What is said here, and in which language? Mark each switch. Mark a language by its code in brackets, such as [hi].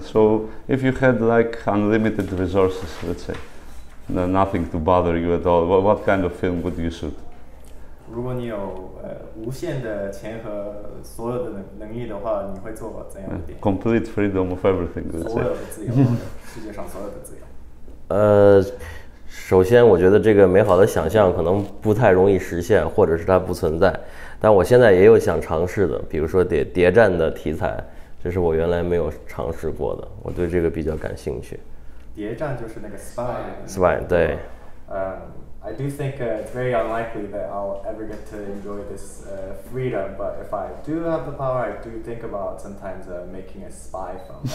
[en] So if you had like unlimited resources, let's say, nothing to bother you at all, what kind of film would you shoot? [zh] 如果你有无限的钱和所有的能力的话，你会做怎样的电影？ [en] Complete freedom of everything, let's say. [zh] 所有的自由，世界上所有的自由。首先我觉得这个美好的想象可能不太容易实现，或者是它不存在。但我现在也有想尝试的，比如说谍战的题材，这是我原来没有尝试过的，我对这个比较感兴趣。谍战就是那个 spy 对。 [en] I do think it's very unlikely that I'll ever get to enjoy this freedom, but if I do have the power, I do think about sometimes making a spy film.